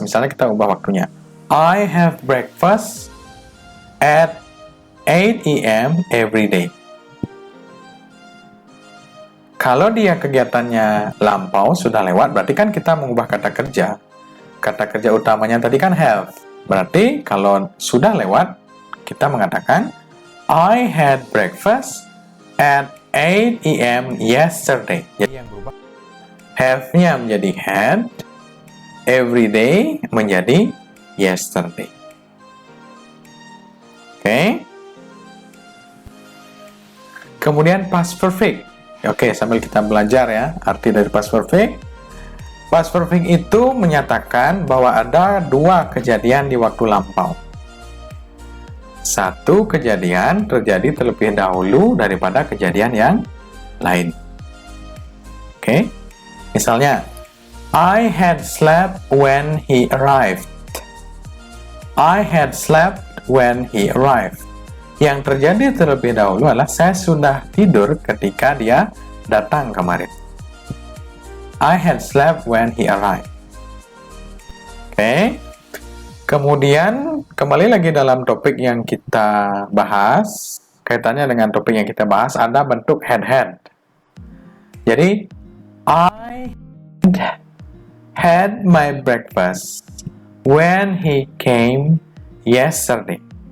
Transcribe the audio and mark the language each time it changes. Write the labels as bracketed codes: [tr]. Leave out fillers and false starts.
[id] Misalnya kita ubah waktunya. [en] I have breakfast at 8 a.m. every day. [id] Kalau dia kegiatannya lampau, sudah lewat, berarti kan kita mengubah kata kerja. Kata kerja utamanya tadi kan have. Berarti kalau sudah lewat, kita mengatakan [en] I had breakfast at 8 a.m. yesterday. [id] Jadi yang berubah have-nya menjadi had, every day menjadi yesterday. Oke. Kemudian past perfect. Oke, sambil kita belajar ya arti dari past perfect. Past perfect itu menyatakan bahwa ada dua kejadian di waktu lampau. Satu kejadian terjadi terlebih dahulu daripada kejadian yang lain. Oke. Misalnya, [en] I had slept when he arrived. I had slept when he arrived. [id] Yang terjadi terlebih dahulu adalah saya sudah tidur ketika dia datang kemarin. [en] I had slept when he arrived. [id] Oke. Kemudian, kembali lagi dalam topik yang kita bahas, kaitannya dengan topik yang kita bahas, ada bentuk had. Jadi, [en] I had my breakfast when he came yesterday.